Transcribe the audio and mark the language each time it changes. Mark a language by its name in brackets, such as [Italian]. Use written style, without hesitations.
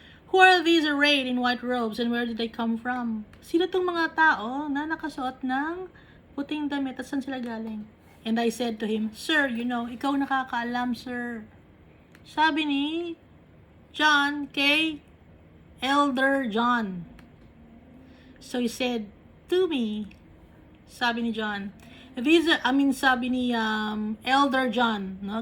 [English] Who are these arrayed in white robes, and where did they come from? [Filipino] Sino tong mga tao na nakasuot ng puting damit at saan sila galing? [English] And I said to him, Sir, [Filipino] ikaw nakakaalam, [English] sir. [Filipino] Sabi ni John kay Elder John. [English] So he said to me, [Filipino] sabi ni John, sabi ni Elder John, no?